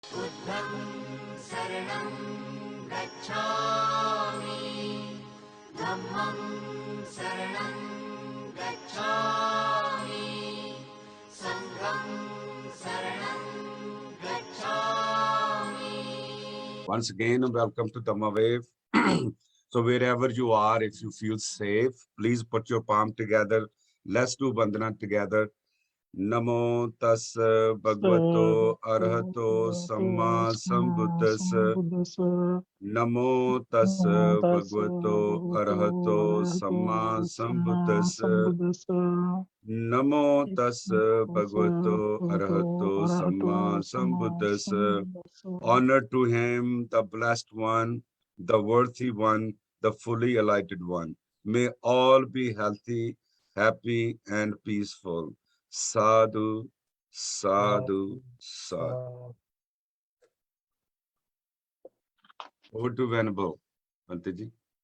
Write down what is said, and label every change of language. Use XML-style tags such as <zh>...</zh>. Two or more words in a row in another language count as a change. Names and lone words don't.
<pi>बुद्धं शरणं गच्छामि, धम्मं शरणं गच्छामि, संघं शरणं गच्छामि.</pi> <en>Once again, welcome to Dhamma Wave. So wherever you are, if you feel safe, please put your palm together. Let's do Vandana together.</en> <pi>Namo tassa bhagavato arahato samma sambuddhassa. Namo tassa bhagavato arahato samma sambuddhassa. Namo tassa bhagavato arahato samma sambuddhassa.</pi> <en>Honor to him, the blessed one, the worthy one, the fully enlightened one. May all be healthy, happy, and peaceful.</en> <pi>Sadhu, sadhu, sadhu.</pi> <en>Over to Venerable Bhante ji.</en>